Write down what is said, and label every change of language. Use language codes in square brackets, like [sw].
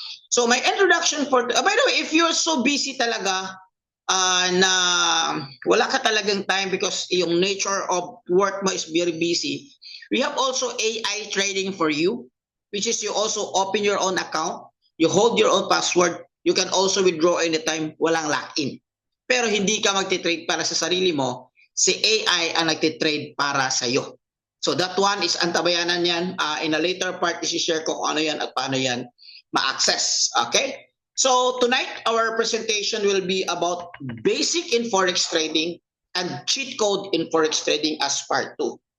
[en] So my introduction for, by the way, if you're so busy [tl] talaga na wala ka talagang time [en] because yung nature of work mo is very busy, we have also AI trading for you, which is you also open your own account, you hold your own password, you can also withdraw anytime, [tl] walang lock-in. Pero hindi ka magti-trade para sa sarili mo, si AI ang nagti-trade para sa iyo. [en] So that one is [tl] antabayanan yan. [en] In a later part, [tl] isi-share ko kung ano yan at paano yan ma-access. Okay? [en] So tonight, our presentation will be about basic in Forex trading and cheat code in Forex trading as part 2.